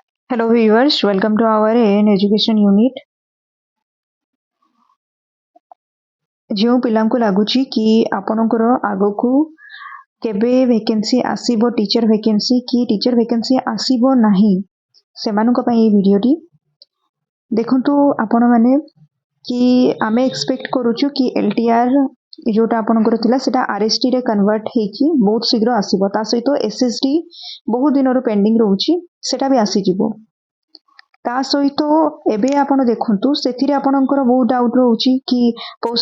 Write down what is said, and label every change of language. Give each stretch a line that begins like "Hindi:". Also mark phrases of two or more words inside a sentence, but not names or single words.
English: Hello viewers, welcome to our AN Education Unit.
Odia: ଯେଉଁ ପିଲାଙ୍କୁ ଲାଗୁଛି କି ଆପଣଙ୍କର ଆଗକୁ କେବେ ଭେକାନ୍ସି ଆସିବ
English: teacher vacancy
Odia: କି
English: teacher vacancy
Odia: ଆସିବ ନାହିଁ ସେମାନଙ୍କ ପାଇଁ ଏ ଭିଡିଓଟି ଦେଖନ୍ତୁ ଆପଣ ମାନେ କି ଆମେ ଏକ୍ସପେକ୍ଟ କରୁଛୁ କି ଏଲଟିଆର ଯୋଉଟା ଆପଣଙ୍କର ଥିଲା ସେଟା ଆରଏସଟି ରେ କନଭର୍ଟ ହୋଇକି ବହୁତ ଶୀଘ୍ର ଆସିବ ତା ସହିତ ଏସଏସଡି ବହୁତ ଦିନ ର ପେଣ୍ଡିଂ ରହୁଛି ସେଟା ଭି ଆସି ଯିବ ତା ସହିତ ଏବେ ଆପଣ ଦେଖନ୍ତୁ ସେଥିରେ ଆପଣଙ୍କର ବହୁତ ଡାଉଟ ରହୁଛି କି ପୋଷ୍ଟ